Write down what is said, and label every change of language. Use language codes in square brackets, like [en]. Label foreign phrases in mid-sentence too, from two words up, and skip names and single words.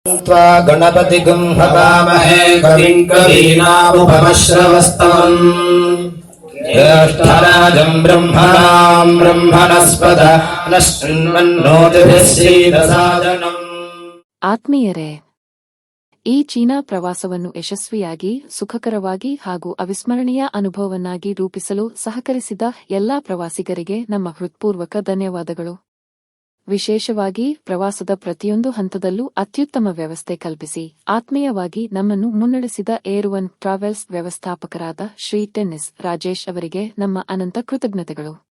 [sa] त्वा गणपतिगं हवामहे कविं कवीनामुपमश्रवस्तमम् ज्येष्ठराजं ब्रह्मणां ब्रह्मणस्पद नश्चिन्वन्नोतिभिः सीदसादनम्. [kn] ಆತ್ಮೀಯರೇ, ಈ ಚೀನಾ ಪ್ರವಾಸವನ್ನು ಯಶಸ್ವಿಯಾಗಿ, ಸುಖಕರವಾಗಿ ಹಾಗೂ ಅವಿಸ್ಮರಣೀಯ ಅನುಭವವನ್ನಾಗಿ ರೂಪಿಸಲು ಸಹಕರಿಸಿದ ಎಲ್ಲಾ ಪ್ರವಾಸಿಗರಿಗೆ ನಮ್ಮ ಹೃತ್ಪೂರ್ವಕ ಧನ್ಯವಾದಗಳು. ವಿಶೇಷವಾಗಿ ಪ್ರವಾಸದ ಪ್ರತಿಯೊಂದು ಹಂತದಲ್ಲೂ ಅತ್ಯುತ್ತಮ ವ್ಯವಸ್ಥೆ ಕಲ್ಪಿಸಿ ಆತ್ಮೀಯವಾಗಿ ನಮ್ಮನ್ನು ಮುನ್ನಡೆಸಿದ ಏರ್1 ಟ್ರಾವೆಲ್ಸ್ ವ್ಯವಸ್ಥಾಪಕರಾದ ಶ್ರೀ ಟೆನ್ನಿಸ್ ರಾಜೇಶ್ ಅವರಿಗೆ ನಮ್ಮ ಅನಂತ ಕೃತಜ್ಞತೆಗಳು.